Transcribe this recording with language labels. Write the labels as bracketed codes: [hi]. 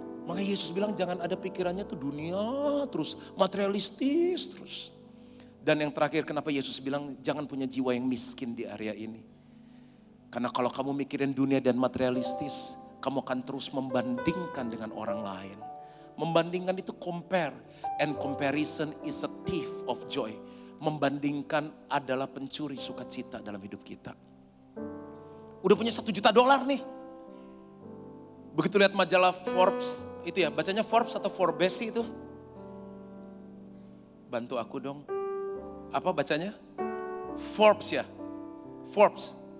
[id] Makanya Yesus bilang jangan ada pikirannya tuh dunia terus, materialistis terus. Dan yang terakhir kenapa Yesus bilang jangan punya jiwa yang miskin di area ini. Karena kalau kamu mikirin dunia dan materialistis, kamu akan terus membandingkan dengan orang lain. Membandingkan itu compare. [en] And comparison is a thief of joy. [id] Membandingkan adalah pencuri sukacita dalam hidup kita. Udah punya $1 juta nih. Begitu lihat majalah Forbes, itu ya bacanya Forbes atau Forbes itu. Bantu aku dong. Apa bacanya? Forbes ya. Forbes.